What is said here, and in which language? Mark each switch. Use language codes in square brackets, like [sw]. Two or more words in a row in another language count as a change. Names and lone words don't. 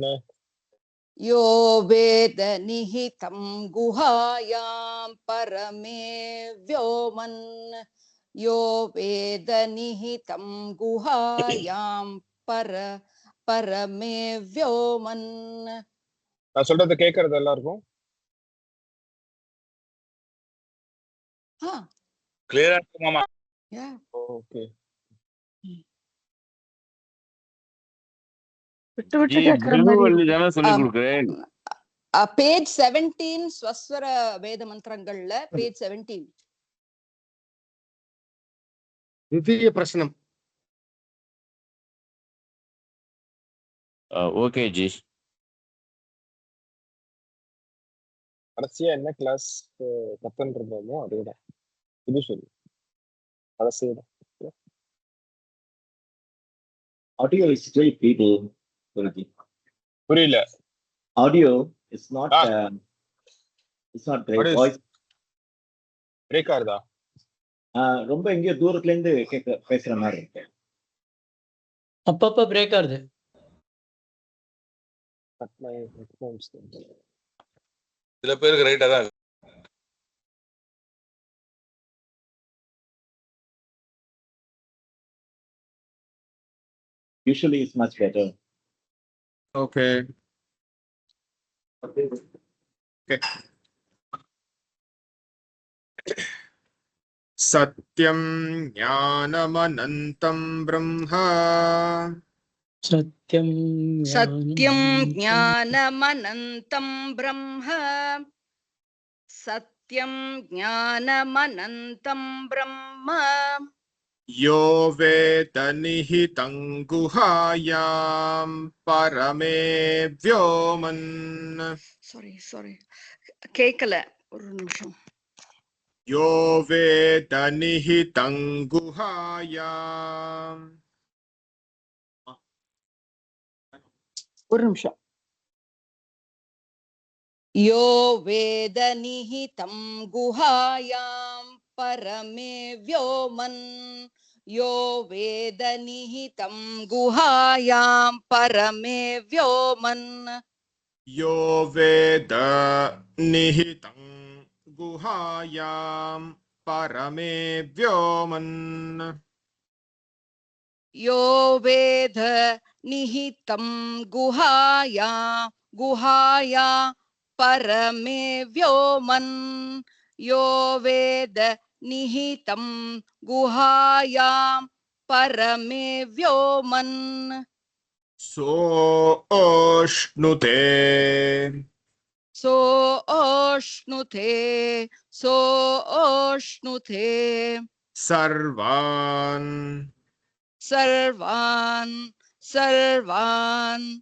[sa] यो वेद निहितं गुहायां परमे व्योमन् यो वेद निहितं गुहायां परमे व्योमन् [ta] நான் சொல்றது கேக்குறது எல்லாருக்கும் [hi] क्लियर है मामा [en] yeah ओके [ta] விட்டு விட்டு கேட்கற மாதிரி பிருகுவள்ளி இருக்கு. தானே சொல்லி கொடுக்குறேன். பேஜ் 17 ஸ்வஸ்வர வேத மந்திரங்கள்ல பேஜ் 17. [sa] द्वितीय प्रश्नम् [ta] ஓகே ஜி. கடைசியா என்ன கிளாஸ் கத்துன்னு இருந்தோமோ அதேதான் இது சொல்லு கடைசியதான். [en] Audio is still feeble, Guruji. [ta] புரியல. [en] Audio is not it's not great. What is- Voice [ta] பிரேக் ஆகுதா? ரொம்ப எங்கேயோ தூரத்துல இருந்து பேசுற மாதிரி இருக்கு. அப்பப்ப பிரேக் ஆகுது. Cut my headphones then. சில பேருக்கு ரைட்டா தான் இருக்கு. [en] Usually it's much better. Okay. [sa] सत्यं ज्ञानमनन्तं ब्रह्म சத்யம் सत्यं ज्ञानमनन्तं ब्रह्म सत्यं ज्ञानमनन्तं ब्रह्म यो वेद निहितं गुहायां परमे व्योमन् [ta] சாரி கேட்கல, ஒரு நிமிஷம். [sa] यो वेद निहितं गुहायां [ta] ஒரு நிமிஷம். [sa] यो वेद निहितं गुहायां परमे व्योमन् यो वेद निहितं गुहायां परमे व्योमन् यो वेद निहितं गुहायां परमे व्योमन् यो वेद निहितं गुहाया परमे व्योमन् यो वेद निहितं गुहायां परमे व्योमन् सोऽश्नुते सोऽश्नुते सर्वान् सर्वान्